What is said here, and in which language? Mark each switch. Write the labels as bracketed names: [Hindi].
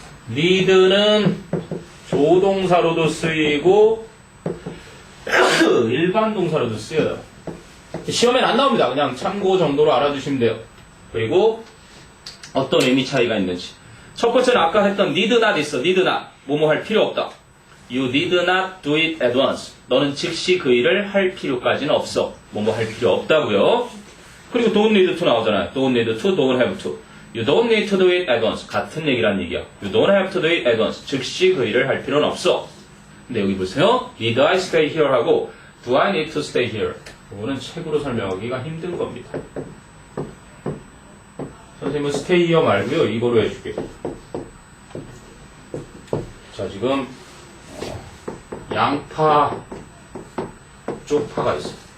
[Korean] need는 조동사로도 쓰이고 일반 동사로도 쓰여요. 시험엔 안 나옵니다. 그냥 참고 정도로 알아두시면 돼요. 그리고 어떤 의미 차이가 있는지. 첫 번째는 아까 했던 need not 있어. need not. 뭐뭐 할 필요 없다. [English] You need not do it at once. [Korean] 너는 즉시 그 일을 할 필요까지는 없어. 뭐뭐 할 필요 없다고요. [English] 그리고 don't need to [Korean] 나오잖아요. [English] don't need to, don't have to. You don't need to do it at once. [Korean] 같은 얘기란 얘기야. [English] You don't have to do it at once. [Korean] 즉시 그 일을 할 필요는 없어. 근데 여기 보세요. [English] Need I stay here 하고 Do I need to stay here? [Korean] 이거는 책으로 설명하기가 힘든 겁니다. 선생님은 stay here 말고요. 이거로 해줄게요. 자, 지금 양파, 쪽파가 있어요.